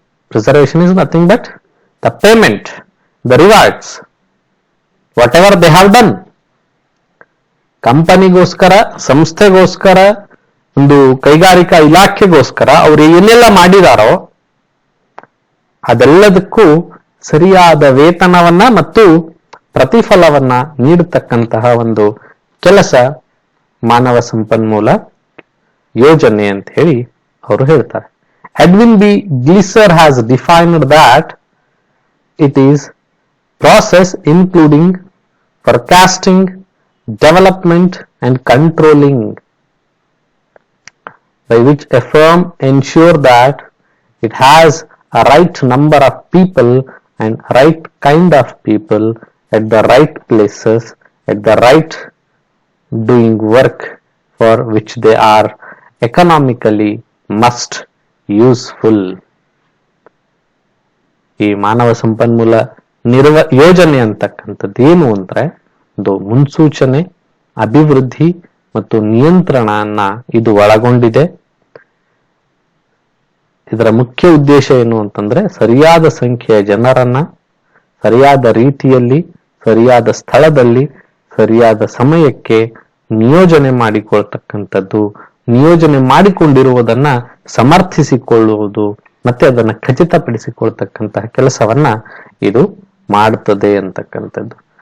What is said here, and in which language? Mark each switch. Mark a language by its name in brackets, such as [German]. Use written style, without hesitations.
[English] Preservation is nothing but the payment, the rewards, whatever they have done. [Kannada] ಕಂಪನಿಗೋಸ್ಕರ, ಸಂಸ್ಥೆಗೋಸ್ಕರ, ಒಂದು ಕೈಗಾರಿಕಾ ಇಲಾಖೆಗೋಸ್ಕರ ಅವರು ಏನೆಲ್ಲ ಮಾಡಿದಾರೋ ಅದೆಲ್ಲದಕ್ಕೂ ಸರಿಯಾದ ವೇತನವನ್ನ ಮತ್ತು ಪ್ರತಿಫಲವನ್ನ ನೀಡತಕ್ಕಂತಹ ಒಂದು ಕೆಲಸ ಮಾನವ ಸಂಪನ್ಮೂಲ ಯೋಜನೆ ಅಂತ ಹೇಳಿ ಅವರು ಹೇಳ್ತಾರೆ. [English] Edwin B. Gleiser has defined that it is process including forecasting, development and controlling by which a firm ensure that it has a right number of people and right kind of people at the right places at the right doing work for which they are economically must useful. [Kannada] ಈ ಮಾನವ ಸಂಪನ್ಮೂಲ ಯೋಜನೆ ಅಂತಕ್ಕಂಥದ್ದು ಏನು ಅಂದ್ರೆ ಒಂದು ಮುನ್ಸೂಚನೆ, ಅಭಿವೃದ್ಧಿ ಮತ್ತು ನಿಯಂತ್ರಣನ ಇದು ಒಳಗೊಂಡಿದೆ. ಇದರ ಮುಖ್ಯ ಉದ್ದೇಶ ಏನು ಅಂತಂದ್ರೆ ಸರಿಯಾದ ಸಂಖ್ಯೆಯ ಜನರನ್ನ ಸರಿಯಾದ ರೀತಿಯಲ್ಲಿ, ಸರಿಯಾದ ಸ್ಥಳದಲ್ಲಿ, ಸರಿಯಾದ ಸಮಯಕ್ಕೆ ನಿಯೋಜನೆ ಮಾಡಿಕೊಳ್ತಕ್ಕಂಥದ್ದು, ನಿಯೋಜನೆ ಮಾಡಿಕೊಂಡಿರುವುದನ್ನ ಸಮರ್ಥಿಸಿಕೊಳ್ಳುವುದು ಮತ್ತೆ ಅದನ್ನ ಖಚಿತಪಡಿಸಿಕೊಳ್ತಕ್ಕಂತಹ ಕೆಲಸವನ್ನ ಇದು ಮಾಡುತ್ತದೆ ಅಂತಕ್ಕಂಥದ್ದು.